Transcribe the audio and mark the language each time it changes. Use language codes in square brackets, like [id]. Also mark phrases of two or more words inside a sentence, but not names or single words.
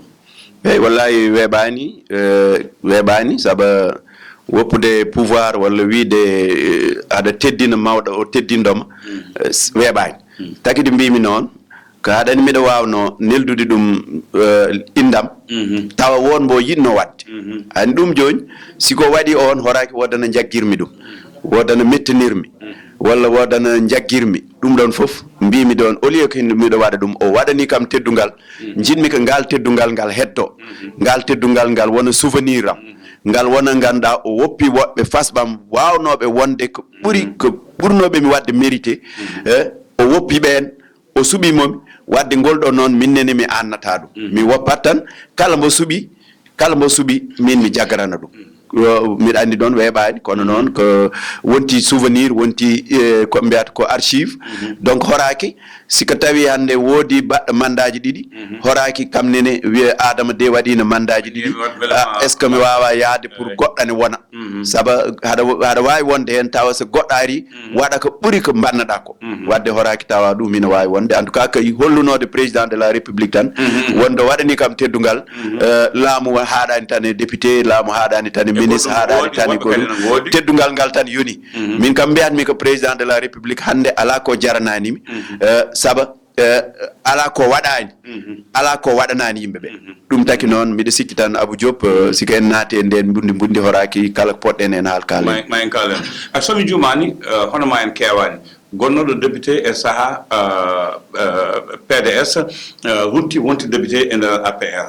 [ff] eyi wallahi weeɓani saabu woppude pouvoir walla wiide aɗa teddina mawɗo o teddindoma weeɓani takidi mbimi noon ko haɗani mbiɗa wawno neldude ɗum indam tawa won mbo yinno wadde ani ɗum joni siko waɗi on horaki wodana jagguirmi ɗum wodana mettanirmi walla wodana jagguirmi ɗum ɗon foof mbimi ɗon [fr] au lieu que [ff] miɗo waɗa ɗum o waɗani kam teddungal jinmi ko ngal teddungal ngal hetto ngal teddungal ngal wona souvenir am ngal wona ganduɗa o woppi woɓɓe fasɓam wawnoɓe wonde ko ɓurnoɓe mi wadde mérité o woppi ɓen o suuɓimomi wadde ngol ɗo noon minnene mi annata ɗum mi woppat tan kala mbo suuɓi min mi jaggarana ɗum miɗa andi ɗon weeɓani kono noon ko wonti souvenir wonti ko mbiyata ko [fr] archive donc [ff] horaki siko tawi hande woodi baɗɗo mandaji ɗiɗi horaki kam nene wiya Adama de waɗino mandaji ɗiɗi [fr] est ce que [ff] mi wawa yaade pour goɗɗane wona saabu haɗa wawi wonde hen tawa so goɗɗo ari waɗa ko ɓuuri ko banneɗa ko wadde horaki tawa ɗum ina wawi wonde [fr] en tout cas [ff] ko hollunode [fr] président de la république [ff] tan wonde waɗani kam teddungal laamu haɗani tan e député laamu haɗani tan e ministre haɗani tan ko teddungal ngal tan yoni min kam mbiyatmi ko [fr] président de la république [ff] hande ala ko jarananimi saba ala ko waɗani ala ko waɗanani yimɓeɓe ɗum taki noon mbiɗa sikki tan Abou Diop siko en naati e nden bundi horaki kala poɗɗen en haal kaalen ma en kaalen a somi jumani hono ma en kewani gonnoɗo député e saaha PDS wonti député e nder APR